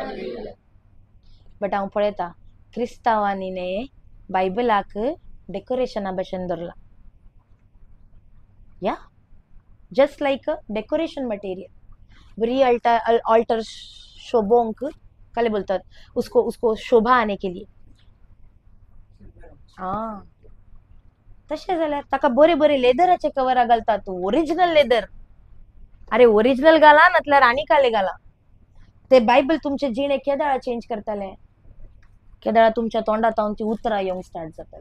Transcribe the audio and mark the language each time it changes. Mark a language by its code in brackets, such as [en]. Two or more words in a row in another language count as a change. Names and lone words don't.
[kok] बट हांव पळयता क्रिस्तांवांनी ने बायबलाक डेकोरेशना भशेन धरला. [en] Yeah just like decoration material. [kok] बरी ऑल्टर शोभोंक काले बोलतात [hi] उसको उसको शोभा आने के लिए. [kok] तशें जाल्यार ताका बरे बरे लेदराचे कवरां घालता. तू ओरिजिनल लेदर. अरे ओरिजिनल घाला नातल्यार आनी काले घाला. ते बायबल तुमचे जिणे केदाळा चेंज करताले. केदाळा तुमच्या तोंडात ती उतरां येवंक स्टार्ट जाताली.